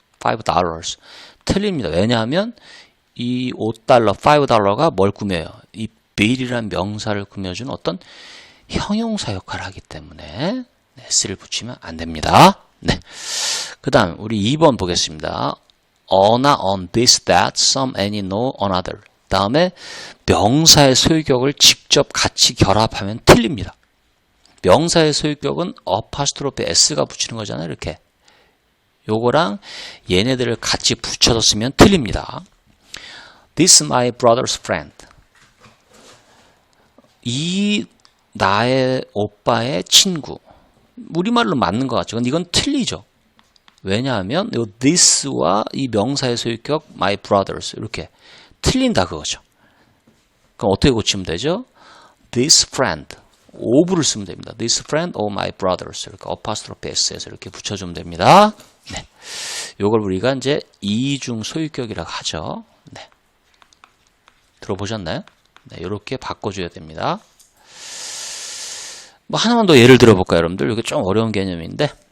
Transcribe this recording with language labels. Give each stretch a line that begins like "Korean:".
Korean: $5 틀립니다. 왜냐하면 이 $5가 뭘 꾸며요? 이 bill이라는 명사를 꾸며주는 어떤 형용사 역할을 하기 때문에 s를 붙이면 안 됩니다. 네. 그 다음 우리 2번 보겠습니다. on나 on, this, that, some, any, no, another. 다음에 명사의 소유격을 직접 같이 결합하면 틀립니다. 명사의 소유격은 어파스트로피 s가 붙이는 거잖아요. 이렇게. 요거랑 얘네들을 같이 붙여서 쓰면 틀립니다.
English: This my brother's friend.
Korean: 이 나의 오빠의 친구. 우리말로 맞는 것 같죠. 근데 이건 틀리죠. 왜냐하면 이 this와 이 명사의 소유격
English: my brothers
Korean: 이렇게 틀린다 그거죠. 그럼 어떻게 고치면 되죠?
English: This friend of
Korean: 를 쓰면 됩니다.
English: This friend of my brothers
Korean: 이렇게
English: apostrophe
Korean: s에서 이렇게 붙여주면 됩니다. 네, 요걸 우리가 이제 이중 소유격이라고 하죠. 네, 들어보셨나요? 네, 이렇게 바꿔줘야 됩니다. 뭐 하나만 더 예를 들어볼까요, 여러분들? 이게 좀 어려운 개념인데.